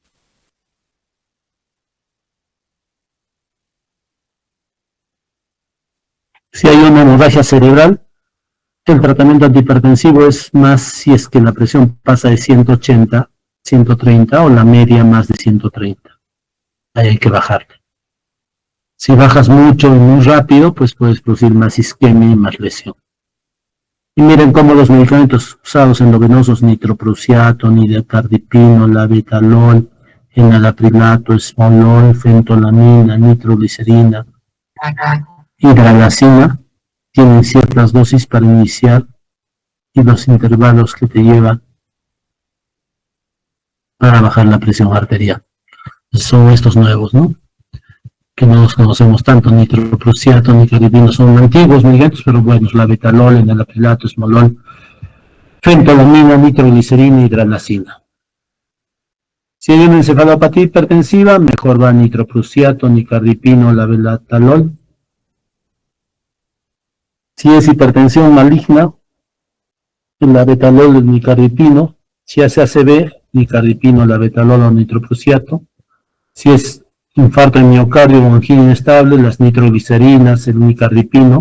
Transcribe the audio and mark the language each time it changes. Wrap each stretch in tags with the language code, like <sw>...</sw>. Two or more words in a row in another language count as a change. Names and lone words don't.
<es>Si hay una hemorragia cerebral, el tratamiento antihipertensivo es más si es que la presión pasa de 180, 130 o la media más de 130. Ahí hay que bajarla. Si bajas mucho y muy rápido, pues puedes producir más isquemia y más lesión. Y miren cómo los medicamentos usados endovenosos, nitroprusiato, nidecardipino, labetalol, enalaprilato, esmolol, fentolamina, nitroglicerina, hidralazina, tienen ciertas dosis para iniciar y los intervalos que te llevan para bajar la presión arterial. Son estos nuevos, ¿no? Que no los conocemos tanto, nitroprusiato, nitroglicerina, son antiguos medicamentos, pero buenos, labetalol, enalaprilato, esmolol, fentolamina, nitroglicerina, hidralazina. Si hay una encefalopatía hipertensiva, mejor va nitroprusiato, nicardipino, labetalol. Si es hipertensión maligna, el labetalol, el nicardipino. Si es ACV, nicardipino, labetalol o nitroprusiato. Si es infarto de miocardio o angina inestable, las nitroglicerinas, el nicardipino.</es>